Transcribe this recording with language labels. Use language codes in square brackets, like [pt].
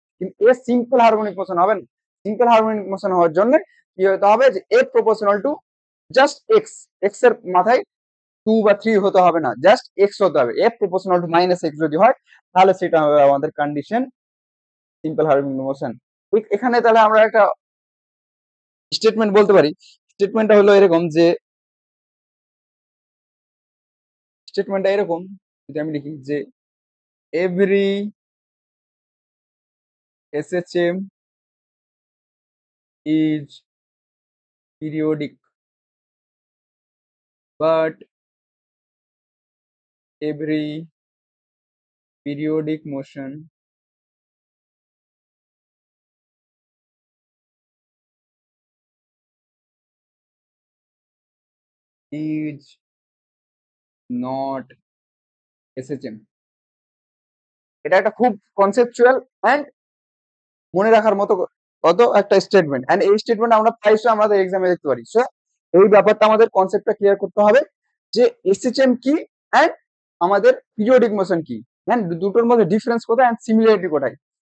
[bn] কিন্তু এর simple harmonic motion হবে না। সিম্পল হারমোনিক মোশন হওয়ার জন্য কি হতে হবে যে F proportional to just x, x এর মাথায় 2 বা 3 হতে হবে না, জাস্ট এক্স হতে হবে। F proportional to minus x যদি হয়, তাহলে সেটা হবে আমাদের কন্ডিশন সিম্পল হারমোনিক মোশন। এখানে তাহলে আমরা একটা স্টেটমেন্ট বলতে পারি। স্টেটমেন্টটা হলো এরকম যে, স্টেটমেন্টটা এরকম যদি আমি লিখি যে [en] every SHM is periodic, but every periodic motion is not SHM। [bn] এটা একটা খুব কনসেপচুয়াল এন্ড মনে রাখার মতো কত একটা স্টেটমেন্ট, এন্ড এই স্টেটমেন্ট আমরা প্রায়শই আমাদের এক্সামে দেখতে পারি। সো এই ব্যাপারটা আমাদের কনসেপ্টটা ক্লিয়ার করতে হবে যে এসএচএম কি এন্ড আমাদের পিরিয়ডিক মোশন কি, এন্ড দুটোর মধ্যে ডিফারেন্স কোথায় এন্ড সিমিলারিটি কোথায়।